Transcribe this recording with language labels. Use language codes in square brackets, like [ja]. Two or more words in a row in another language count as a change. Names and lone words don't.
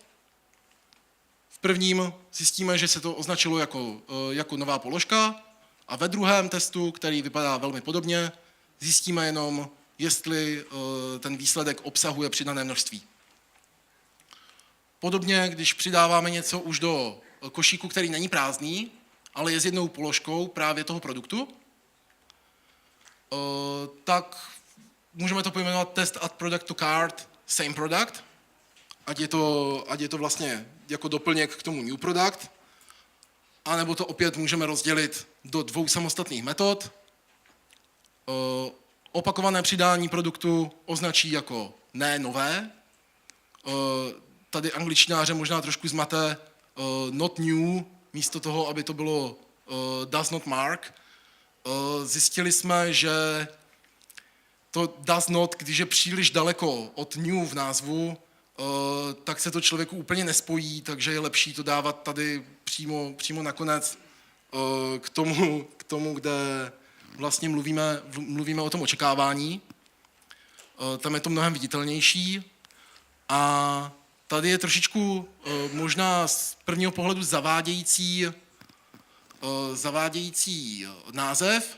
[cs] V prvním zjistíme, že se to označilo jako nová položka a ve druhém testu, který vypadá velmi podobně, zjistíme jenom, jestli ten výsledek obsahuje přidané množství. Podobně, když přidáváme něco už do košíku, který není prázdný, ale je s jednou položkou právě toho produktu, tak můžeme to pojmenovat [en] test add product to cart, same product, [cs] ať je to vlastně jako doplněk k tomu [en] new product, [cs] anebo to opět můžeme rozdělit do 2 samostatných metod. Opakované přidání produktu označí jako ne nové. Tady angličtináře možná trošku zmate [en] not new, [cs] místo toho, aby to bylo [en] does not mark. [cs] Zjistili jsme, že to [en] does not, [cs] když je příliš daleko od new v názvu, tak se to člověku úplně nespojí, takže je lepší to dávat tady přímo nakonec k tomu, kde vlastně mluvíme o tom očekávání. Tam je to mnohem viditelnější. A tady je trošičku možná z prvního pohledu zavádějící název.